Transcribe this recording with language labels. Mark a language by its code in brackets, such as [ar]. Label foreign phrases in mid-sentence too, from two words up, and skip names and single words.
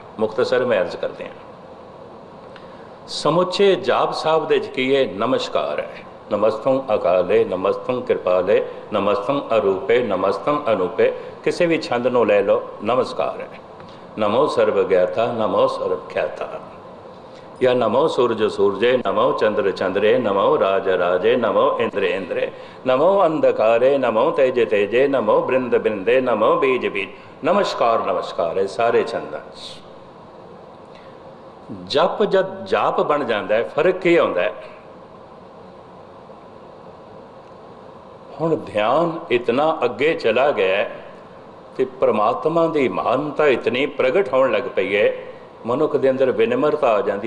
[pa] ਮੁਖਤਸਰ ਮੈਂ ਅਰਜ਼ ਕਰਦੇ ਹਾਂ, ਸਮੁੱਚੇ ਜਾਪ ਸਾਹਿਬ ਦੇ 'ਚ ਕੀ ਹੈ? ਨਮਸਕਾਰ ਹੈ। [bra] ਨਮਸਤੰ ਅਕਾਲੇ, ਨਮਸਤੰ ਕਿਰਪਾਲੇ, ਨਮਸਤੰ ਅਰੂਪੇ, ਨਮਸਤੰ ਅਨੂਪੇ। [pa] ਕਿਸੇ ਵੀ ਛੰਦ ਨੂੰ ਲੈ ਲਓ, ਨਮਸਕਾਰ ਹੈ। [bra] ਨਮੋ ਸਰਬ ਗਿਆਤਾ, ਨਮੋ ਸਰਬ ਖਿਆਤਾ, या नमो सूरज सूरजे, नमो चंद्र चंद्रे, नमो राज राजे, नमो इंद्र इंद्रे, नमो अंधकारे, नमो तेज तेजे, नमो बृंद बृंदे, नमो बीज बीज। [hi] नमस्कार नमस्कार है सारे छंदा। जप जब जाप बन जाता है, फर्क की आता है? हुण ध्यान इतना अगे चला गया कि परमात्मा की महानता इतनी प्रगट होने लग पई है, मनुख के अंदर विनम्रता आ जाती है।